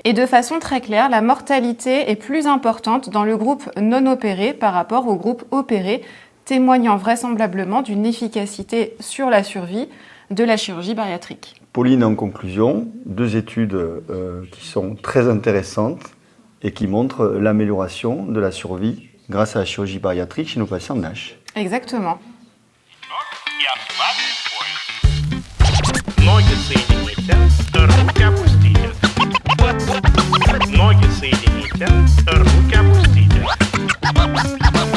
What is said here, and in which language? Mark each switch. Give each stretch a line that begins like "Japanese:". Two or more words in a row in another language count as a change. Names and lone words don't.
French: Et de façon très claire, la mortalité est plus importante dans le groupe non opéré par rapport au groupe opéré, témoignant vraisemblablement d'une efficacité sur la survie de la chirurgie bariatrique. Pauline, en conclusion, deux études qui sont très intéressantes et qui montrent l'amélioration de la survie grâce à la chirurgie bariatrique chez nos patients NASH. Exactement.
Russian: Я с вами поезд. Ноги соедините, руки опустите. Ноги соедините, руки опустите.